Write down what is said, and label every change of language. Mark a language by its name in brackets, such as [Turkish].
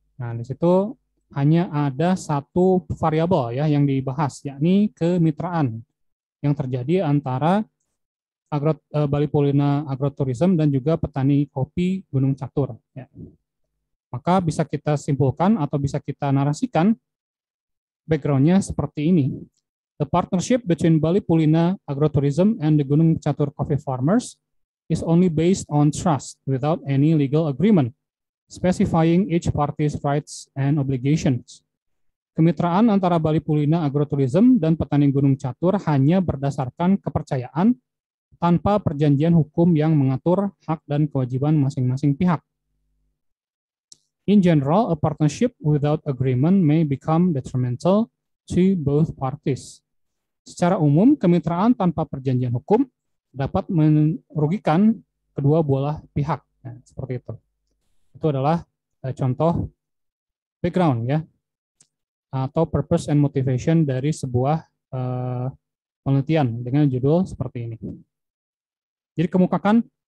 [Indonesian] Nah, di situ hanya ada satu variabel, ya, yang dibahas, yakni kemitraan yang terjadi antara Bali Pulina Agrotourism dan juga petani kopi Gunung Catur. Ya. Maka bisa kita simpulkan atau bisa kita narasikan background-nya seperti ini. [English] The partnership between Bali Pulina Agrotourism and the Gunung Catur Coffee Farmers is only based on trust without any legal agreement, specifying each party's rights and obligations. [Indonesian] Kemitraan antara Bali Pulina Agrotourism dan petani Gunung Catur hanya berdasarkan kepercayaan tanpa perjanjian hukum yang mengatur hak dan kewajiban masing-masing pihak. [English] In general, a partnership without agreement may become detrimental to both parties. [Indonesian] Secara umum, kemitraan tanpa perjanjian hukum dapat merugikan kedua belah pihak. Nah, seperti itu. Itu adalah contoh background, ya, atau purpose and motivation dari sebuah penelitian dengan judul seperti ini. Jadi kemukakan